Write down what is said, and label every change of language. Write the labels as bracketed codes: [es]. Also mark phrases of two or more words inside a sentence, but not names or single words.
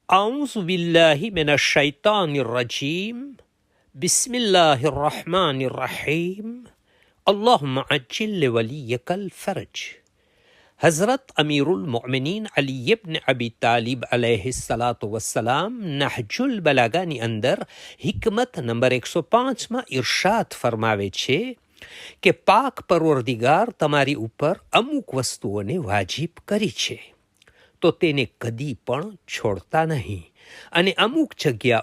[ar] أعوذ بالله من الشيطان الرجيم بسم الله الرحمن الرحيم اللهم عجل لوليك الفرج. حضرت أمير المؤمنين علي ابن أبي طالب عليه الصلاة والسلام [gu] નહજુલ બલાગાની અંદર હિકમત નંબર 105માં ઇરશાદ ફરમાવે છે કે પાક પરવરદિગાર તમારી ઉપર અમુક વસ્તુઓને વાજિબ કરી છે તો તેને કદી પણ છોડતા નહીં, અને અમુક જગ્યા